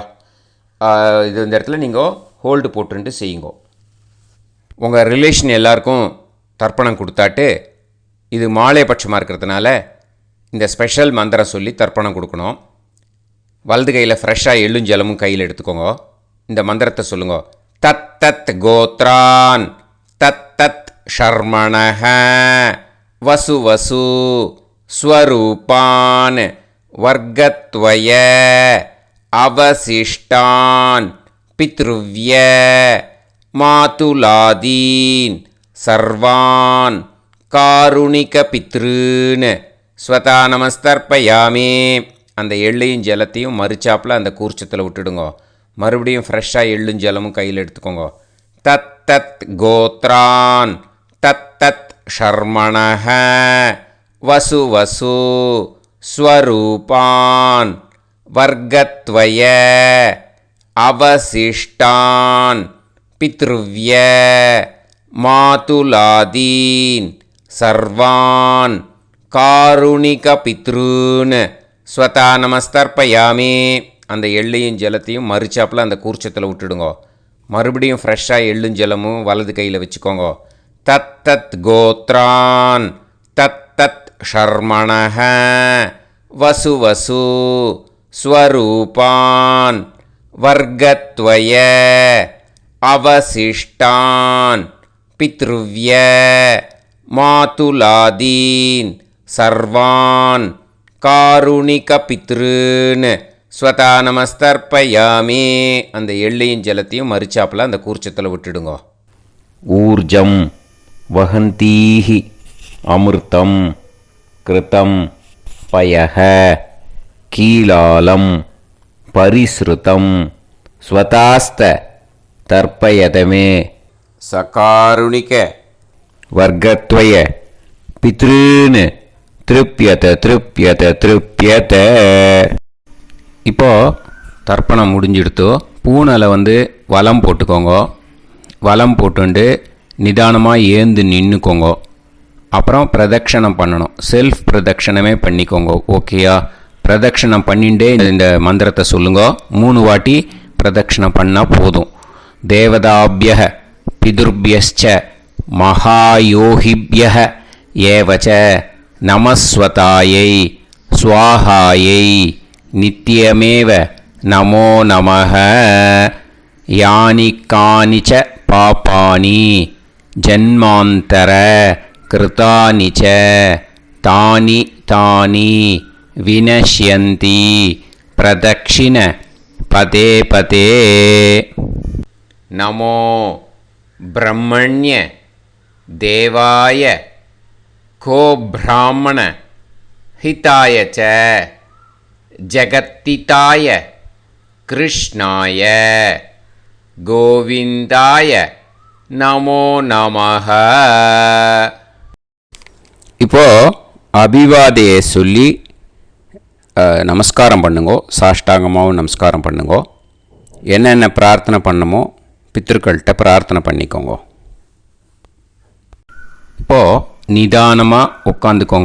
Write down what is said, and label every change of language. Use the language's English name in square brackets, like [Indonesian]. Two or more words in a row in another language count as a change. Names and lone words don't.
[Tamil] இந்த இடத்துல நீங்கள் ஹோல்டு போட்டுட்டு செய்யுங்க. உங்கள் ரிலேஷன் எல்லாருக்கும் தர்ப்பணம் கொடுத்தாட்டு இது மாலைபட்சமாக இருக்கிறதுனால இந்த ஸ்பெஷல் மந்திரம் சொல்லி தர்ப்பணம் கொடுக்கணும். வலது கையில் ஃப்ரெஷ்ஷாக எள்ளும் ஜலமும் கையில் எடுத்துக்கோங்க. இந்த மந்திரத்தை சொல்லுங்க. [Sanskrit] तत् तत् गोत्रान्. तत् तत् शर्मणः. वसु वसु. स्वरूपान्। वर्गद्वय. अवशिष्टान्। पितृव्य. मातुलादीन्। सर्वान्. कारुणिक पितॄन् स्वधा नमस्तर्पयामि. [Tamil] அந்த எள்ளையும் ஜலத்தையும் மறிச்சாப்பில் அந்த கூர்ச்சத்தில் விட்டுடுங்க. மறுபடியும் ஃப்ரெஷ்ஷாக எள்ளும் ஜலமும் கையில் எடுத்துக்கோங்க. [Sanskrit] तत् तत् गोत्रान्। तत् तत् शर्मणः. वसु वसु। स्वरूपान्. वर्गद्वय। अवशिष्टान्. पितृव्य। मातुलादीन्. सर्वान्. कारुणिक पितॄन् स्वधा नमस्तर्पयामि. [Tamil] அந்த எள்ளையும் ஜலத்தையும் மறிச்சாப்பில் அந்த கூர்ச்சத்தில் விட்டுடுங்க. மறுபடியும் ஃப்ரெஷ்ஷாக எள்ளும் ஜலமும் வலது கையில் வச்சுக்கோங்க. [Sanskrit] तत् तत् गोत्रान्। तत् तत् शर्मणः. वसु वसु। स्वरूपान्. वर्गद्वय। अवशिष्टान्. पितृव्य। मातुलादीन्. सर्वान्. कारुणिक पितॄन् स्वधा नमस्तर्पयामि. [Tamil] அந்த எள்ளையும் ஜலத்தையும் மறிச்சாப்பில் அந்த கூர்ச்சத்தில் விட்டுடுங்க. [Sanskrit] ऊर्जं वहन्तीः अमृतं घृतं पयः कीलालं परिस्रुतं स्वधास्थ तर्पयतमे. सकारुणिक. वर्गद्वय पितॄन् तृप्यत तृप्यत तृप्यत. [Tamil] இப்போது தர்ப்பணம் முடிஞ்சிடுத்தோ பூனலை வலம் போட்டுக்கோங்க. வலம் போட்டுண்டு நிதானமாக ஏந்து நின்றுக்கோங்க. அப்புறம் பிரதட்சணம் பண்ணணும். செல்ஃப் பிரதட்சணமே பண்ணிக்கோங்க. ஓகேயா? பிரதட்சணம் பண்ணிண்டே இந்த மந்திரத்தை சொல்லுங்க. 3 வாட்டி பிரதட்சணம் பண்ணால் போதும். [Sanskrit] देवताभ्यः पितृभ्यश्च महायोगिभ्य एवच्च नमस्स्वधायै स्वाहायै नित्यमेव नमो नमः यानि कानि च पापानि जन्मान्तर कृतानि च तानि तानि विनश्यन्ति प्रदक्षिण पदे पदे नमो ब्रह्मण्य देवाय को ब्राह्मण हिताय च जगत्तिताय कृष्णाय गोविंदाय नमो नमः. [Tamil] இப்போ அபிவாதையை சொல்லி நமஸ்காரம் பண்ணுங்கோ. சாஷ்டாங்கமாகவும் நமஸ்காரம் பண்ணுங்கோ. என்னென்ன பிரார்த்தனை பண்ணுமோ பித்ருக்கள்கிட்ட பிரார்த்தனை பண்ணிக்கோங்க. இப்போது நிதானமாக உட்காந்துக்கோங்க.